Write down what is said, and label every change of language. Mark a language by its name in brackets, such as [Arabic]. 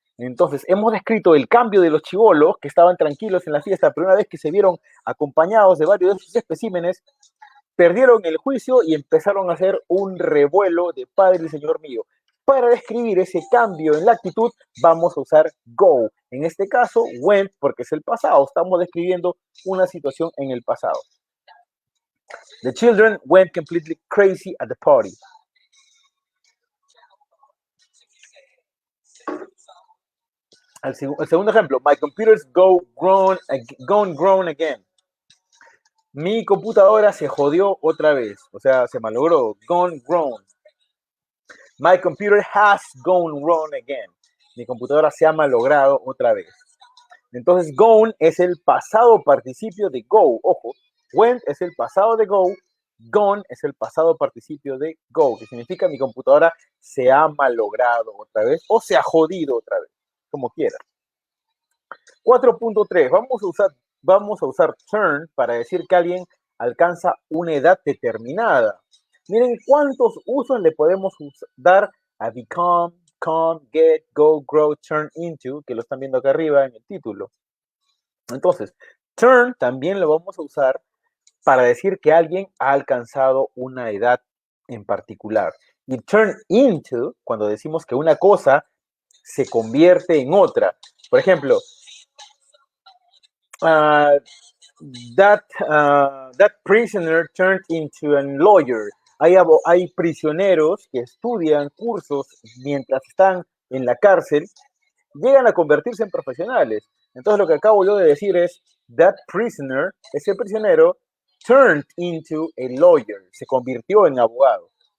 [Spanish] Entonces, hemos descrito el cambio de los chibolos que estaban tranquilos en la fiesta, pero una vez que se vieron acompañados de varios de sus especímenes, perdieron el juicio y empezaron a hacer un revuelo de Padre y Señor mío. Para describir ese cambio en la actitud, vamos a usar go. En este caso, went, porque es el pasado. Estamos describiendo una situación en el pasado. [English] The children went completely crazy at the party. [Spanish] El segundo ejemplo, [English] my computers gone grown again. [Spanish] Mi computadora se jodió otra vez, o sea, se malogró, gone grown. [English] My computer has gone wrong again. [Spanish] Mi computadora se ha malogrado otra vez. Entonces, gone es el pasado participio de go. Ojo, went es el pasado de go. Gone es el pasado participio de go, que significa mi computadora se ha malogrado otra vez o se ha jodido otra vez, como quieras. 4.3. Vamos a usar turn para decir que alguien alcanza una edad determinada. Miren cuántos usos le podemos dar a become, come, get, go, grow, turn into, que lo están viendo acá arriba en el título. Entonces, turn también lo vamos a usar para decir que alguien ha alcanzado una edad en particular. Y turn into, cuando decimos que una cosa se convierte en otra. Por ejemplo, [English] that prisoner turned into a lawyer. [Spanish] Hay prisioneros que estudian cursos mientras están en la cárcel, llegan a convertirse en profesionales. Entonces lo que acabo yo de decir es, [English] that prisoner, [Spanish] ese prisionero, [English] turned into a lawyer, [Spanish] se convirtió en abogado.